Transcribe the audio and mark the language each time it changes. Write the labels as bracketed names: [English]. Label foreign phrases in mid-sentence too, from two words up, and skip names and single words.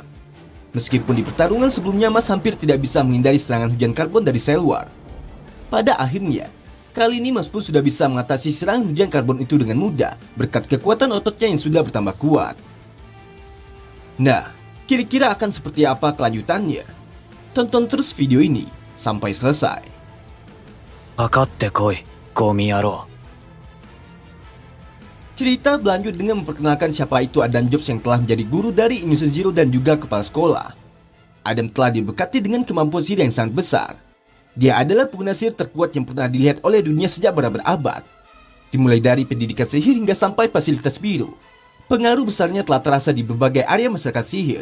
[Indonesian] Meskipun di pertarungan sebelumnya Mas hampir tidak bisa menghindari serangan hujan karbon dari Cellwar, pada akhirnya, kali ini Mas pun sudah bisa mengatasi serangan hujan karbon itu dengan mudah berkat kekuatan ototnya yang sudah bertambah kuat. Nah, kira-kira akan seperti apa kelanjutannya? Tonton terus video ini sampai selesai. [Japanese] かかってこい、ゴミ野郎。 [Indonesian] Cerita berlanjut dengan memperkenalkan siapa itu Adam Jobs yang telah menjadi guru dari Innocent Zero dan juga kepala sekolah. Adam telah diberkati dengan kemampuan sihir yang sangat besar. Dia adalah pengguna sihir terkuat yang pernah dilihat oleh dunia sejak berabad-abad. Dimulai dari pendidikan sihir hingga sampai fasilitas biru, pengaruh besarnya telah terasa di berbagai area masyarakat sihir.